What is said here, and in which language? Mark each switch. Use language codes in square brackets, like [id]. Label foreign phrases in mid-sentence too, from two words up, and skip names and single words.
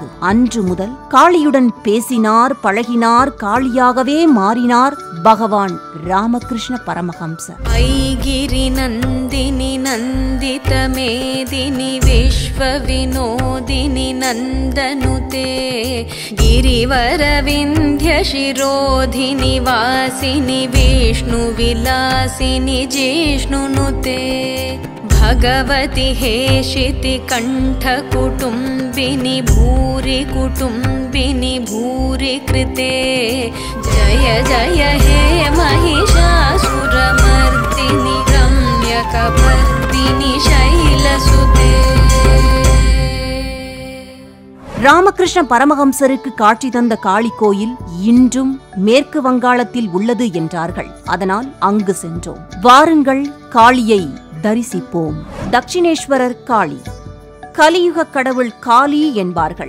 [ta] அன்று முதல் காளியுடன் பேசினார், பழகினார், காளியாகவே மாறினார் பகவான் ராமகிருஷ்ண பரமஹம்சர். [sa] अयिगिरि नन्दिनि नन्दित मेदिनि विश्व विनोदिनि नन्दनुते गिरिवर विंध्य शिरोधिनि वासिनि विष्णु विलासिनि जिष्णुनुते भगवति हेशिति कंठ कुटुंबिनि भूरि कुटुंबिनि भूरि कृते जय जय हे महिषासुरमर्दिनि रम्यकपर्दिनि शैलसुते. [ta] ராமகிருஷ்ண பரமஹம்சருக்கு காட்சி தந்த காளி கோயில் இன்றும் மேற்கு வங்காளத்தில் உள்ளது என்றார்கள். அதனால் அங்கு சென்றோம். வாருங்கள், காளியை தரிசிப்போம். தட்சிணேஸ்வரர் காளி. கலியுக கடவுள் காளி என்பார்கள்.